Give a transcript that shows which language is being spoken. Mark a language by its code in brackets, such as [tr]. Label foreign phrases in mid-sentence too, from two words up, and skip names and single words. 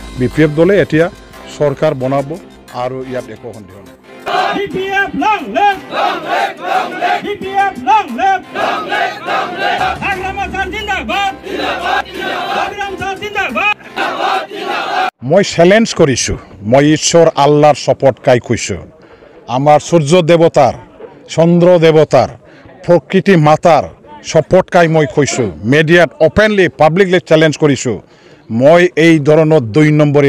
[as] BPF দলে এতিয়া সরকার বনাব আর ইয়াত একো সন্দেহ নাই [en] BPF long live BPF long live Agram Sir Zindabad Agram Sir Zindabad [as] মই চ্যালেঞ্জ কৰিছো মই ঈশ্বৰ আল্লাহৰ শপথ কাই কৈছো আমাৰ সূৰ্য দেৱতাৰ চন্দ্ৰ দেৱতাৰ প্ৰকৃতি মাতাৰ শপথ কাই মই কৈছো মিডিয়াত [en] openly publicly [as] চ্যালেঞ্জ কৰিছো মই এই ধৰণৰ 2 নম্বৰী